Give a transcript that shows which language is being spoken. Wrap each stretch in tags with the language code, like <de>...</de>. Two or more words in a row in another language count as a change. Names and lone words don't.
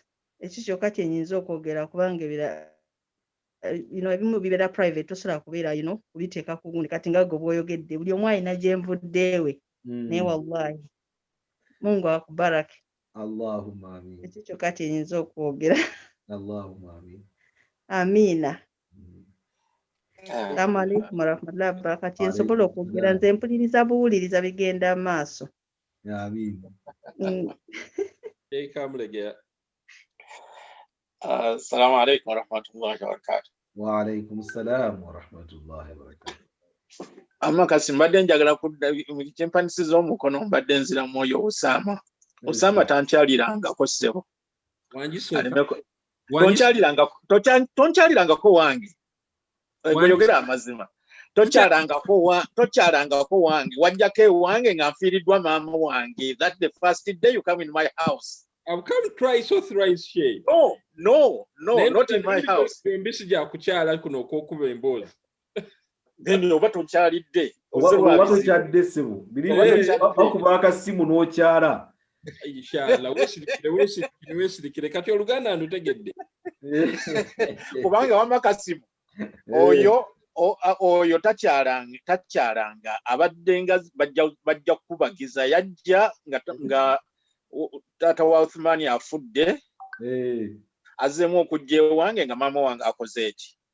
<lg>Ekyo kyokka kyenyinza okwogera kubanga ebimu bibeera private tosobola kubeera kubiteeka ku gundi kati nga gwe bw'oyogedde buli omu alina gye nvuddeewe.</lg> <sw>Naye wallahi Mungu akubarake.</sw> <ar>اللهم آمين.</ar> <lg>Ekyo kyokka kyenyinza okwogera.</lg> <ar>اللهم آمين.</ar> <lg>Amiina.</lg> <ar>السلام عليكم ورحمة الله وبركاته.</ar> <lg>Nsobola okwogera nze mpuliriza buwuliriza bigenda maaso. Amin.</lg> <ar>السلام عليكم ورحمة الله وبركاته. وعليكم السلام ورحمة الله وبركاته.</ar> <lg>Kasi mbadde njagala kudda kyempanisiza omukono mbadde nzira mwoyo Osama tankyalirangako ssebo. Tonkyalirangako wange. Gweyogera amazima. Tokyalangako wange. Wajjako ewange nga nfiiriddwa maama wange.</lg> <en>That's the first day you come in my house. I've come twice or thrice, Sheikh. No, not in my house. Then</en> <lg>oba tokyalidde. Oba tokyadde ssebo. Bakuba Kasim n'okyala. Inshallah, weesirikire kati Oluganda ndutegedde. Kubanga wama Kasim oyo takyalanga abadde nga bajja kubagiza yajja nga taata wa Uthmani afudde azzeemu okujja ewange nga maama wange akoze eki.</lg>